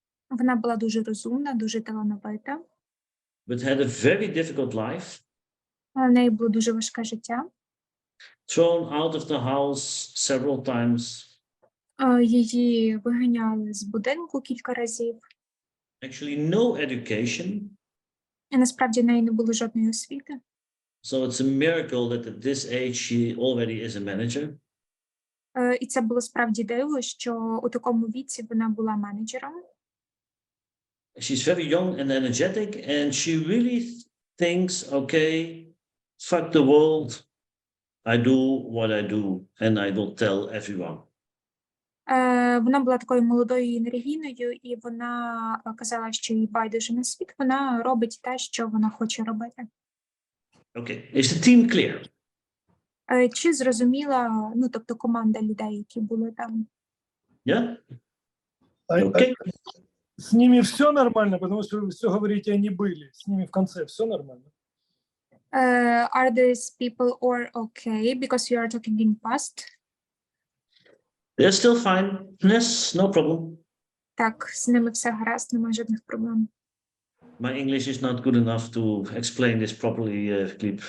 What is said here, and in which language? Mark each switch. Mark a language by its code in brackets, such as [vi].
[uk] Вона була дуже розумна, дуже талановита. [en] But had a very difficult life. [uk] У неї було дуже важке життя. [en] Thrown out of the house several times. [uk] Її виганяли з будинку кілька разів. [en] Actually no education. [uk] І насправді в неї не було жодної освіти. [en] So it's a miracle that at this age she already is a manager. [uk] І це було справді диво, що у такому віці вона була менеджером. [en] She's very young and energetic and she really thinks, okay, fuck the world. I do what I do and I will tell everyone. [uk] Вона була такою молодою і енергійною, і вона казала, що їй байдуже на світ, вона робить те, що вона хоче робити. [en] Okay, is the team clear? [uk] Чи зрозуміла, ну, тобто команда людей, які були там? [en] Yeah? Okay. [ru] С ними все нормально, потому что вы все говорите, они были. С ними в конце все нормально. [en] Are these people all okay because you are talking in past? They're still fine. Yes, no problem. [uk] Так, з ними все гаразд, немає жодних проблем. [en] My English is not good enough to explain this properly, Gleb.